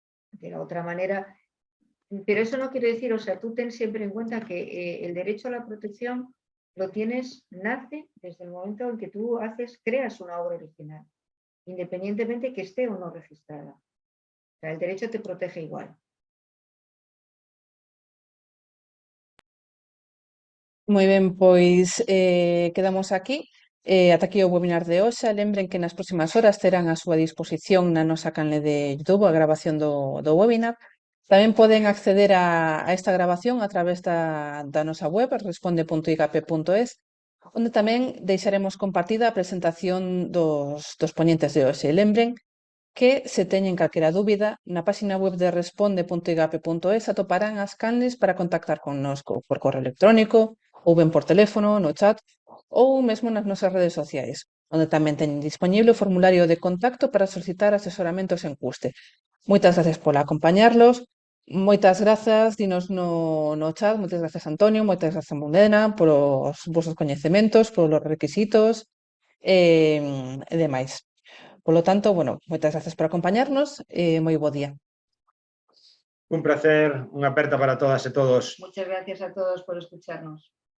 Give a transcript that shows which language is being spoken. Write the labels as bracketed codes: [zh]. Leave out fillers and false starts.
[es] De la otra manera, pero eso no quiere decir, o sea, tú ten siempre en cuenta que el derecho a la protección lo tienes, nace desde el momento en que tú creas una obra original, independientemente que esté o no registrada. O sea, el derecho te protege igual. [gl] Moi ben, pois quedamos aquí. Ata aquí o webinar de hoxe. Lembren que nas próximas horas terán a súa disposición na nosa canle de YouTube a grabación do webinar. Tamén poden acceder a esta grabación a través da nosa web, responde.igape.es, onde tamén deixaremos compartida a presentación dos poñentes de hoxe. Lembren que se teñen calquera dúbida, na páxina web de responde.igape.es atoparán as canles para contactar connosco por correo electrónico, ou ben por teléfono, no chat, ou mesmo nas nosas redes sociais, onde tamén teñen disponible o formulario de contacto para solicitar asesoramentos en custe. Moitas gracias por acompañarlos, moitas grazas, dinos no chat, moitas gracias Antonio, moitas gracias Mudena, polos vosos coñecementos, polos requisitos e demais. Polo tanto, bueno, moitas gracias por acompañarnos e moi bo día. Un placer, unha aperta para todas e todos. [es] Muchas gracias a todos por escucharnos.